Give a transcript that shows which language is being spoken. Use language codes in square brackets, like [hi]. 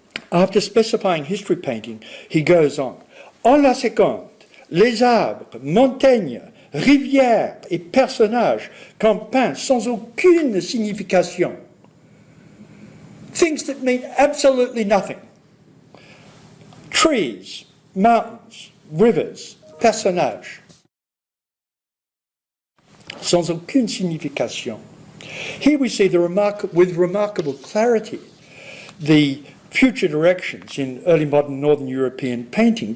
[en] After specifying history painting, he goes on. [fr] En la seconde, les arbres, montagnes, rivières et personnages qu'on peint sans aucune signification. [en] Things that mean absolutely nothing. Trees, mountains, rivers, personnages. [fr] Sans aucune signification. [en] Here we see with remarkable clarity the future directions in early modern Northern European painting.